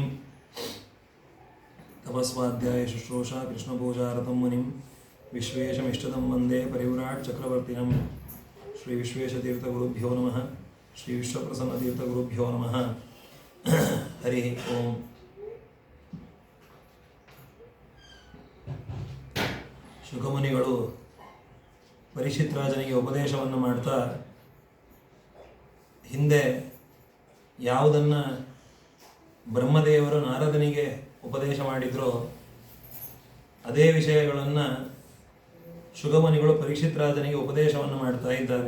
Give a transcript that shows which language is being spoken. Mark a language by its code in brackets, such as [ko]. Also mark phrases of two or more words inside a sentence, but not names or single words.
[sa] तपस्वाध्याय शुश्रूषा कृष्णपूजारतं मुनिं विश्वेशमिष्टदं वन्दे परिव्राट् चक्रवर्तिनं। श्री विश्वेशतीर्थगुरुभ्यो नमः। श्री विश्वप्रसन्नतीर्थगुरुभ्यो नमः। हरि ओಂ। [kn] ಶುಕಮುನಿಗಳು ಪರೀಕ್ಷಿತ್ ರಾಜನಿಗೆ ಉಪದೇಶವನ್ನು ಮಾಡ್ತಾ ಹಿಂದೆ ಯಾವುದನ್ನು ಬ್ರಹ್ಮದೇವರು ನಾರದನಿಗೆ ಉಪದೇಶ ಮಾಡಿದ್ರೋ ಅದೇ ವಿಷಯಗಳನ್ನು ಶುಕಮುನಿಗಳು ಪರೀಕ್ಷಿತ್ ರಾಜನಿಗೆ ಉಪದೇಶವನ್ನು ಮಾಡ್ತಾ ಇದ್ದಾರೆ.